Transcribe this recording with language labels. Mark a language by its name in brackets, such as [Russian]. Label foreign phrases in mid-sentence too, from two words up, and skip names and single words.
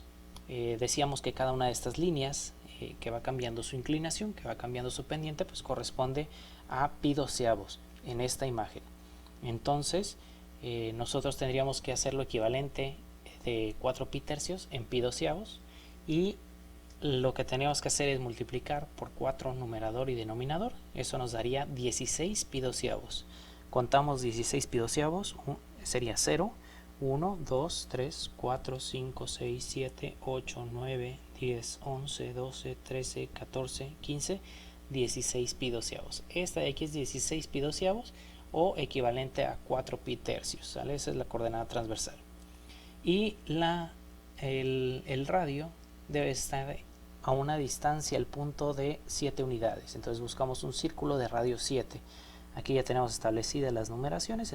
[Spanish] Decíamos que cada una de estas líneas que va cambiando su inclinación, que va cambiando su pendiente, pues corresponde a pi doceavos en esta imagen. Entonces nosotros tendríamos que hacer lo equivalente de 4 pi tercios en pi doceavos, y lo que tenemos que hacer es multiplicar por 4 numerador y denominador. Eso nos daría 16 pi doceavos. Contamos 16 pi doceavos, sería 0, 1, 2, 3, 4, 5, 6, 7, 8, 9, 10, 11, 12, 13, 14, 15, 16 pi doceavos. Esta de aquí es 16 pi doceavos o equivalente a 4 pi tercios, ¿sale? Esa es la coordenada transversal. Y el radio debe estar a una distancia al punto de 7 unidades. Entonces buscamos un círculo de radio 7. Aquí ya tenemos establecidas las numeraciones.